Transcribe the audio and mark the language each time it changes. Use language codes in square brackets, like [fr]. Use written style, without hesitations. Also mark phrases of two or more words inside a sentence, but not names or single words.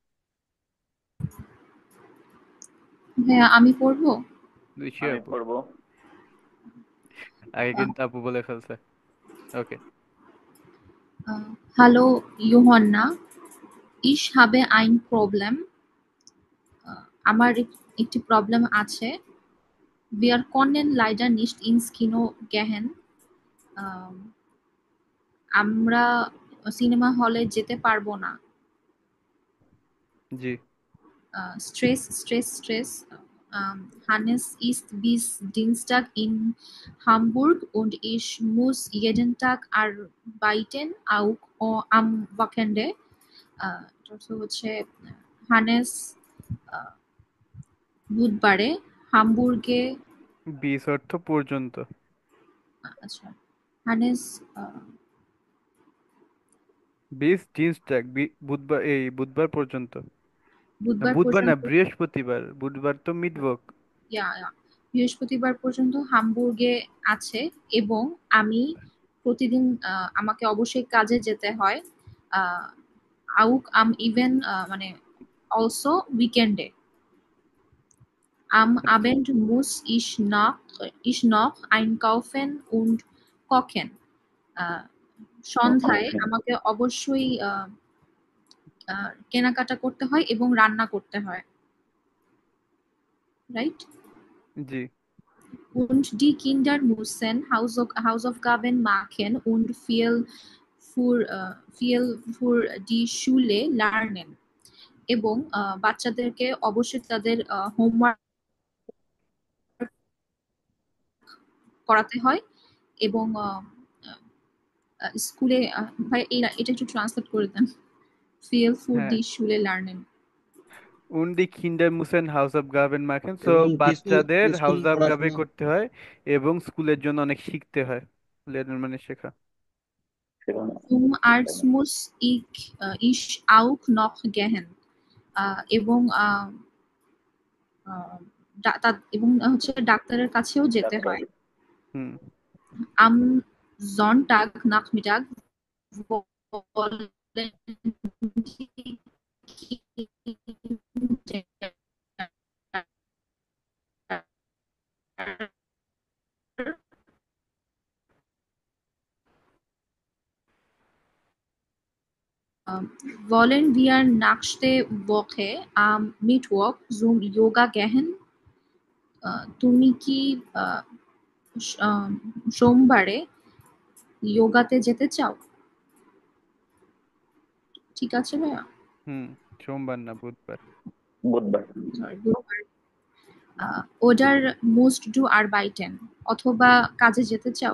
[bn] ভাইয়া আমি পড়বো। শিওর আমি আপু? পড়বো। আগে আহ, কিন্তু আপু বলে ফেলছে। ওকে। [de] Hallo Johanna, ich habe ein Problem. [bn] আমার একটি প্রবলেম আছে। [de] Wir können leider nicht ins Kino gehen. [bn] আম, আমরা সিনেমা হলে যেতে পারবো না। জি। [de] Stress. Hannes ist bis Dienstag in Hamburg und ich muss jeden Tag arbeiten, auch am Wochenende. [bn] তারপর হচ্ছে হানেস বুধবারে হামবুর্গে, বিশ অর্থ পর্যন্ত। আচ্ছা, হানেস [de] bis Dienstag, [bn] বুধবার, এই বুধবার পর্যন্ত। না, বুধবার বুধবার না, পর্যন্ত, বৃহস্পতিবার। বুধবার তো মিডওয়ার্ক। ইয়া, বৃহস্পতিবার পর্যন্ত হামবুর্গে আছে এবং আমি প্রতিদিন আমাকে অবশ্যই কাজে যেতে হয়। আহ, [de] auch am even [bn] মানে [en] also weekende. [de] Am [bn] আচ্ছা। [de] Abend muss ich noch einkaufen und kochen. [bn] আহ, সন্ধ্যায় ওকে। আমাকে অবশ্যই কেনাকাটা করতে হয় এবং রান্না করতে হয়, রাইট? জি। [de] Und die Kinder müssen Hausaufgaben machen und viel für die Schule lernen. [bn] এবং বাচ্চাদেরকে অবশ্যই তাদের হোমওয়ার্ক করাতে হয় এবং স্কুলে ভাই এটা একটু ট্রান্সলেট করে দেন। [de] Viel für [bn] হ্যাঁ, [de] die Schule lernen. und die Kinder müssen Hausaufgaben machen, so [bn] এবং কিছু বাচ্চাদের স্কুল হাউস অফ গাভে পড়াশোনা। করতে হয় এবং স্কুলের জন্য অনেক শিখতে হয়। লেনের মানে শেখা। সেখানে [de] Zum Arzt muss ich auch noch gehen. [bn] এবং আহ, এবং হচ্ছে ডাক্তারের কাছেও যেতে ডাক্তার। হয়। হুম। [de] Am Sonntagnachmittag wollen die Kinder wollen wir nächste Woche am Mittwoch zum Yoga gehen? [bn] তুমি কি সোমবারে যোগাতে যেতে চাও? ঠিক আছে ভাইয়া। হুম। সোমবার না, বুধবার। বুধবার। সরি, বুধবার। [de] oder musst du arbeiten, [bn] অথবা কাজে যেতে চাও।